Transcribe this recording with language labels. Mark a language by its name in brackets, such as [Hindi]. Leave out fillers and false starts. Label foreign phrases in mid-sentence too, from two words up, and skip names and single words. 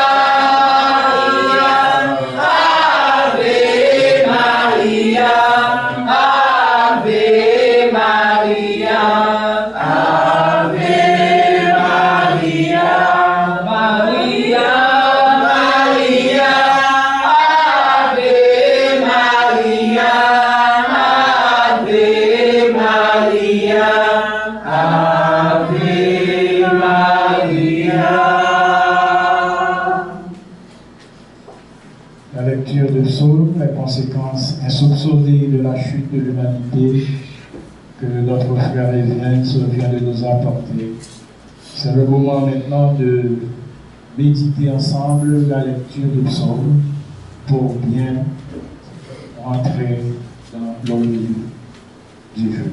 [Latin] Ave Maria, Ave Maria, Ave Maria, Maria, Maria, Ave Maria, Ave Maria, Ave Maria. [French] La lecture de psaume, les conséquences insoupçonnées de la chute de l'humanité que notre frère Evans vient de nous apporter. C'est le moment maintenant de méditer ensemble la lecture du psaume pour bien rentrer dans l'ordre du jeu.